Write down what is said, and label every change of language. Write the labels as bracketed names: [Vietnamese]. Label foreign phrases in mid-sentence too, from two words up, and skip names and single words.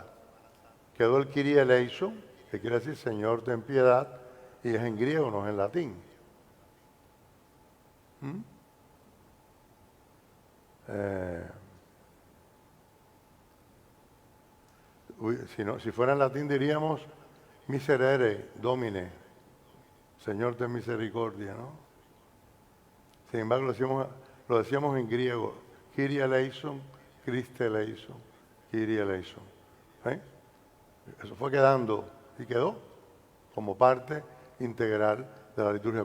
[Spanish] Quedó el [Greek] Kyrie eleison, [Spanish] que quiere decir Señor ten piedad, y es en griego, no es en latín. Si fuera en latín diríamos [Latin] miserere domine, [Spanish] Señor ten misericordia, ¿no? Sin embargo lo decíamos en griego, [Greek] Kyrie eleison, Christe eleison, Kyrie eleison. ¿Eh? [Spanish] Eso fue quedando y quedó como parte integral de la liturgia.